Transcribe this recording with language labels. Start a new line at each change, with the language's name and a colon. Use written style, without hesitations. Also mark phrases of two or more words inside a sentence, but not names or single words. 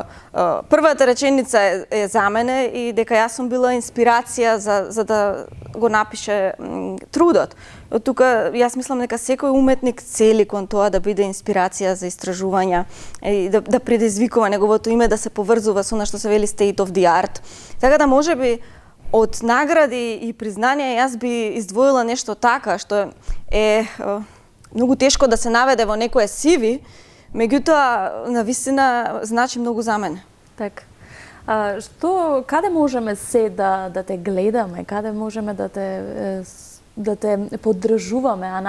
Macedonian: Првата реченица е за мене и дека јас сум била инспирација за да го напише трудот. Од тука јас мислам дека секој уметник цели кон тоа да биде инспирација за истражувања и да предизвикува неговото име да се поврзува со она што се вели
English: state of the art.
Macedonian: Така да можеби од награди и признанија јас би издвоила нешто така што е многу тешко да се наведе во некое CV, меѓутоа навистина значи многу за мене. Така. Каде можеме се да те гледаме, каде можеме да те поддржуваме, Ана?